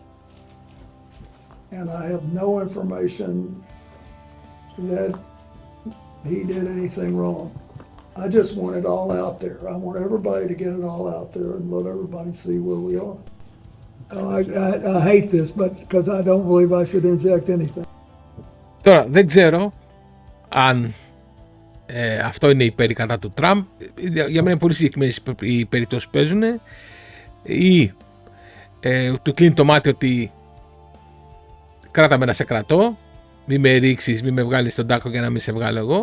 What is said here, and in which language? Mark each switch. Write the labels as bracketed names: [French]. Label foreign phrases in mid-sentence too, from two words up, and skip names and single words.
[English] And I have no information that he did anything wrong. I just want it all out there. I want everybody to get it all out there and let everybody see where we are. I hate this, because I don't believe I should inject anything. [Greek] Τώρα, δεν ξέρω αν αυτό είναι υπέρ ή κατά του Τραμπ. Για μένα είναι πολύ συγκεκριμένες οι περιπτώσεις που παίζουν. Ή του κλείνει το μάτι ότι κράτα με να σε κρατώ, μη με ρίξεις, μη με βγάλεις τον τάκο για να μην σε βγάλω εγώ.